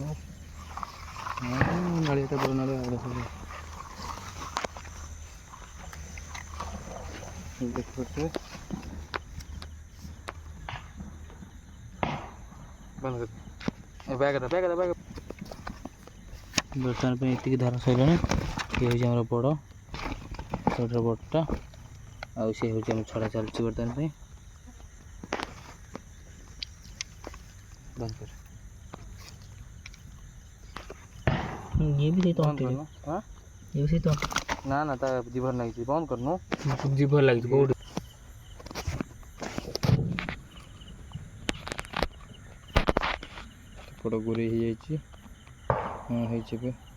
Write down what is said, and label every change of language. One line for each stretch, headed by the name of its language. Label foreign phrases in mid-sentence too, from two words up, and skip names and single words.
Odia: ନାଳିଆଟା ବଡ଼ ନାଳିଆ ଦେଖିପାରୁଥିବେ ବର୍ତ୍ତମାନ ପାଇଁ ଏତିକି ଧରା ସରିଲାଣି। ଇଏ ହେଉଛି ଆମର ବଡ଼ ସବୁଠାରୁ ବଡ଼ଟା ଆଉ ସେ ହେଉଛି ଆମର ଛଡ଼ା ଚାଲିଛି ବର୍ତ୍ତମାନ ପାଇଁ। ବନ୍ଦ କର
Hindi: ये भी तो
Odia: ବନ୍ଦ କରୁନୁ ହଁ
Hindi: ये भी तो
Odia: ନା ନା ତା ଜିଭର ଲାଗିଛି ବନ୍ଦ କରୁନୁ
Hindi: जीभ लगी बहुत
Odia: ସେପଟ ଗୁରେଇ ହେଇଯାଇଛି ହଁ ହେଇଛି ଏବେ